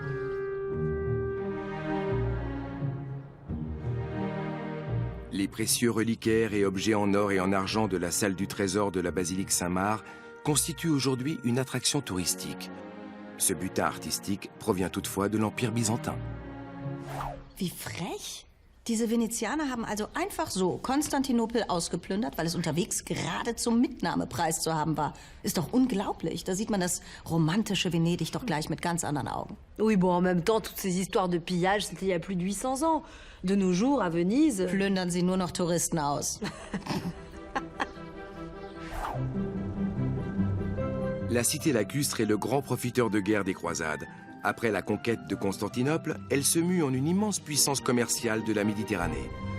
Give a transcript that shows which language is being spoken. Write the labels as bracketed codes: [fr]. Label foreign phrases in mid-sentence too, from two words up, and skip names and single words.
[fr] Les précieux reliquaires et objets en or et en argent de la salle du trésor de la basilique Saint-Marc constituent aujourd'hui une attraction touristique. Ce butin artistique provient toutefois de l'Empire byzantin. [de] Wie frech! Diese Venezianer haben also einfach so Konstantinopel ausgeplündert, weil es unterwegs gerade zum Mitnahmepreis zu haben war. Ist doch unglaublich. Da sieht man das romantische Venedig doch gleich mit ganz anderen Augen. [fr] Oui, bon, en même temps, toutes ces histoires de pillage, c'était il y a plus de 800 ans. De nos jours, à Venise... [de] Plündern sie nur noch Touristen aus. [fr] La cité lacustre est le grand profiteur de guerre des croisades. Après la conquête de Constantinople, elle se mue en une immense puissance commerciale de la Méditerranée.